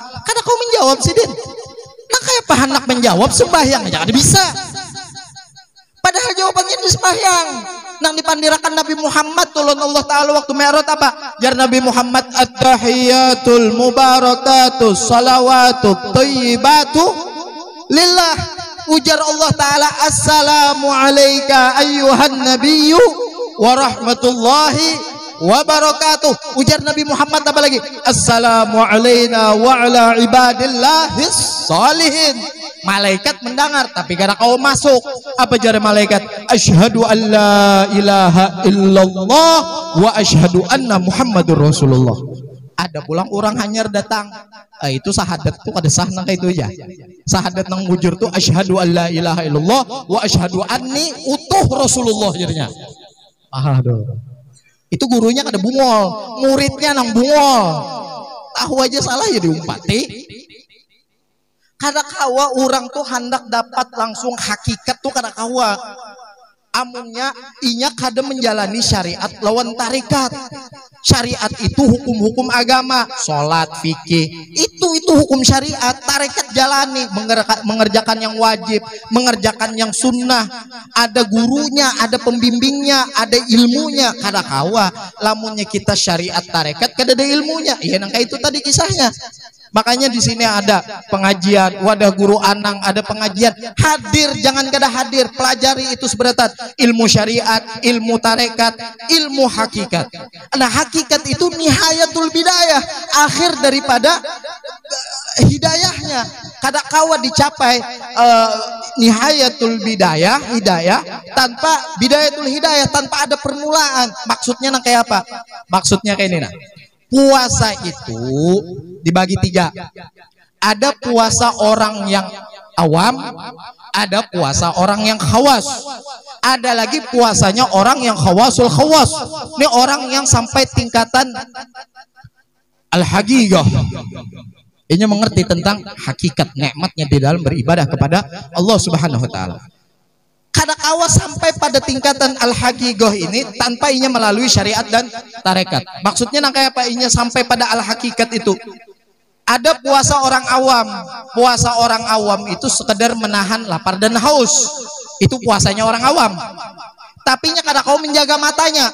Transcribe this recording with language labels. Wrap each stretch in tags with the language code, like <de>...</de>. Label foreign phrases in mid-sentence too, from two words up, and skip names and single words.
<bjn>Kada kau menjawab sih din nah kayak apa hendak menjawab sembahyang aja kada bisa, padahal jawabannya di sembahyang. Nang dipandirakan Nabi Muhammad tulun Allah Ta'ala waktu mi'raj apa?</bjn> <ar>Jar Nabi Muhammad التحيات المباركات الصلوات الطيبات لله. Ujar Allah Ta'ala السلام عليك أيها النبي ورحمة الله وبركاته.</ar> <bjn>Ujar Nabi Muhammad apa lagi?</bjn> <ar>السلام علينا وعلى عباد الله الصالحين.</ar> <bjn>Malaikat mendengar tapi kada kau masuk. Apa jare malaikat?</bjn> <ar>أشهد أن لا إله إلا الله وأشهد أن محمدا رسول الله.</ar> <bjn>Ada pulang orang hanyar datang. Itu sahadat tuh kada sah nang kayak itu ya. Sahadat nang mujur tuh</bjn> <ar>أشهد أن لا إله إلا الله وأشهد أني</ar> <bjn>utuh Rasulullah jadinya. Aduh. Itu gurunya kada bungol, muridnya nang bungol. Tahu aja salah ya diumpati. Kada kawa orang tuh hendak dapat langsung hakikat tuh kada kawa. Amunnya inya kada menjalani syariat lawan tarikat. Syariat itu hukum-hukum agama, sholat, fikih, itu hukum syariat. Tarikat jalani, mengerjakan yang wajib, mengerjakan yang sunnah. Ada gurunya, ada pembimbingnya, ada ilmunya. Kada kawa. Lamunnya kita syariat tarikat kada ada ilmunya. Iya nang kayak itu tadi kisahnya. Makanya di sini ada pengajian, wadah guru anang, ada pengajian. Hadir, jangan kada hadir, pelajari itu seberat ilmu syariat, ilmu tarekat, ilmu hakikat. Nah, hakikat itu</bjn> <ar>نهاية البداية,</ar> <bjn>akhir daripada hidayahnya. Kada kawa dicapai</bjn> <ar>نهاية الهداية</ar> <bjn>tanpa</bjn> <ar>بداية الهداية,</ar> <bjn>tanpa ada permulaan. Maksudnya nang kayak apa? Maksudnya kayak ini nah. Puasa itu dibagi tiga. Ada puasa orang yang awam, ada puasa orang yang khawas, ada lagi puasanya orang yang</bjn> <ar>خواص الخواص.</ar> <bjn>Ini orang yang sampai tingkatan al-haqiqah. Ini mengerti tentang hakikat nikmatnya di dalam beribadah kepada Allah</bjn> <ar>سبحانه وتعالى.</ar> <bjn>kadakawa sampai pada tingkatan al-haqiqah ini tanpa inya melalui syariat dan tarekat. Maksudnya nang kayak apa inya sampai pada al-haqiqat itu. Ada puasa orang awam. Puasa orang awam itu sekedar menahan lapar dan haus. Itu puasanya orang awam. Tapi inya kadakawa menjaga matanya.</bjn>